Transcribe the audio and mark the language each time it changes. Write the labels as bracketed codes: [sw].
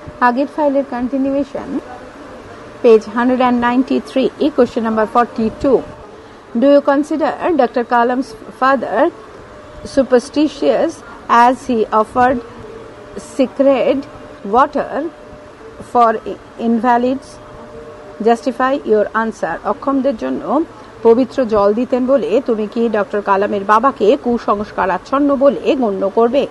[bn] আগের ফাইলের continuation, page 193, [en] question number 42. Do you consider Dr. Kalam's father superstitious as he offered sacred water for invalids? Justify your answer. [bn] অক্ষমদের জন্য পবিত্র জল দিতেন বলে তুমি কি ডক্টর কালামের বাবাকে কুসংস্কারাচ্ছন্ন বলে গণ্য করবে?